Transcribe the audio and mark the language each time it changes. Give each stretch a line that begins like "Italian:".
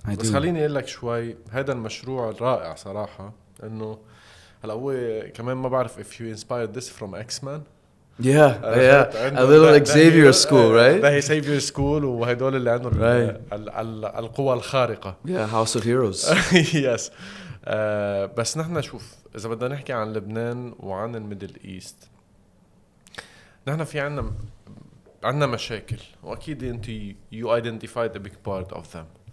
Arabic: بس خليني اقول لك شوي، هذا المشروع الرائع صراحة، انه هلا هو كمان ما بعرف
English: if you inspired this from X-Men. Yeah, a little Xavier school, right?
Arabic: ده هي Xavier school وهدول اللي عندهم القوى الخارقة.
English: Yeah, House of Heroes. Yes.
Arabic: بس نحن شوف، إذا بدنا نحكي عن لبنان وعن الميدل إيست، نحن في عنا مشاكل، وأكيد أنت
English: you identified a big part of them.